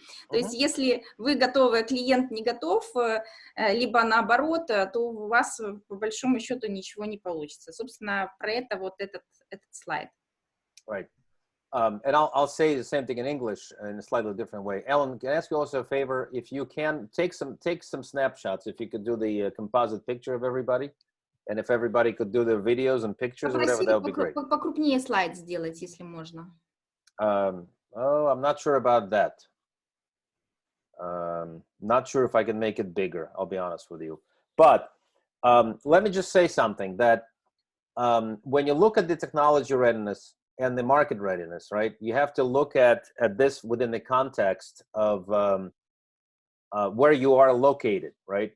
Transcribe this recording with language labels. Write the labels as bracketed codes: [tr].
[ru] То есть если вы готовы, а клиент не готов, либо наоборот, то у вас по большому счету ничего не получится. Собственно, про это вот этот слайд. [en] Right. And I'll say the same thing in English in a slightly different way. Ellen, can I ask you also a favor? If you can take some snapshots, if you could do the composite picture of everybody, and if everybody could do their videos and pictures or whatever, that would be great. [ru] Покрупнее слайд сделать, если можно. [en] I'm not sure about that. Not sure if I can make it bigger, I'll be honest with you. But let me just say something that when you look at the technology readiness and the market readiness, right, you have to look at this within the context of where you are located, right?